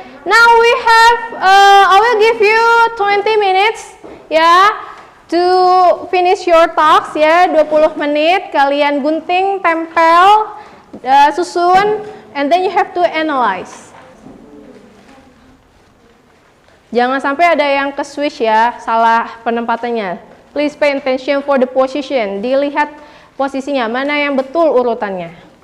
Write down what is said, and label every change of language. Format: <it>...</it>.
<en>Now we have I will give you 20 minutes ya to finish your task ya.</en> <id>20 menit kalian gunting, tempel, susun,</id> <en>and then you have to analyze.</en> <id>Jangan sampai ada yang ke switch ya, salah penempatannya.</id> <en>Please pay attention for the position.</en> <id>Dilihat posisinya, mana yang betul urutannya.</id>